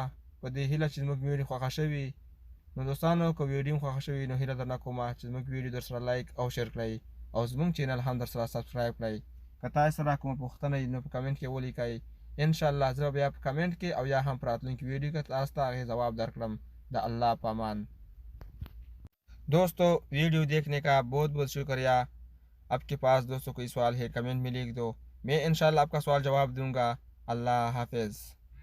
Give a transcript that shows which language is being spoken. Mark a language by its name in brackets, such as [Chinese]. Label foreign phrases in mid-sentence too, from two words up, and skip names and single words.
[Pashto] په دې هیله چې زموږ ویډیو خوښه شوي. نو دوستانو، که ویډیو م خوښه شوي نو هیله درنه کومه چې زموږ ویډیو در سره لایک او شیر کړئ او زموږ چینل هم در سره سبسکرایب کړئ. که تاسو سره کومه پوښتنه وي نو په کمنټ کې ولیکئ. انشاءالله زه بیا په کمنټ کې او یا هم په راتلونکي ویډیو کې تاسو ته هغې جواب درکړم. د اللہ پامان. [Urdu] دوستو، ویڈیو دیکھنے کا بہت بہت شکریہ. آپ کے پاس دوستو کوئی سوال ہے کمنٹ میں لکھ دو، میں ان شاء اللہ آپ کا سوال جواب دوں گا. اللہ حافظ.